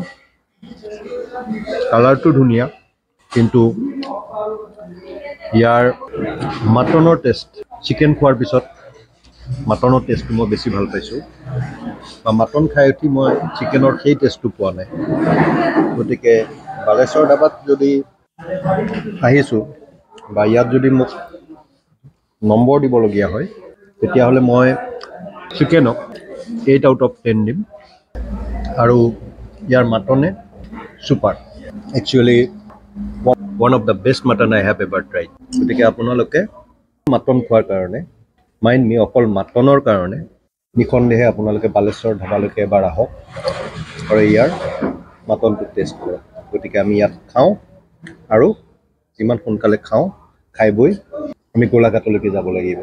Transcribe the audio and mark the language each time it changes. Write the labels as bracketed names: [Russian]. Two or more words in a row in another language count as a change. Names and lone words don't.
[Assamese] কালাৰটো ধুনীয়া, কিন্তু ইয়াৰ মাটনৰ টেষ্ট, চিকেন খোৱাৰ পিছত মাটনৰ টেষ্টটো মই বেছি ভাল পাইছোঁ, বা মাটন খাই উঠি মই চিকেনৰ সেই টেষ্টটো পোৱা নাই। গতিকে বালেশ্বৰ ধাবাত যদি আহিছোঁ বা ইয়াত যদি মোক নম্বৰ দিবলগীয়া হয়, তেতিয়াহ'লে মই চিকেনক [English] 8 out of 10 [Assamese] দিম, আৰু ইয়াৰ মাটনে ছুপাৰ। [English] একচুৱেলি one of the best mutton I have ever tried. [Assamese] গতিকে আপোনালোকে মাটন খোৱাৰ কাৰণে, [English] mind me [Assamese] অকল মাটনৰ কাৰণে নিঃসন্দেহে আপোনালোকে বালেশ্বৰ ধাবালৈকে এবাৰ আহক আৰু ইয়াৰ মাটনটো টেষ্ট কৰক। গতিকে আমি ইয়াত খাওঁ, আৰু যিমান সোনকালে খাওঁ, খাই বৈ আমি গোলাঘাটলৈকে যাব লাগিব।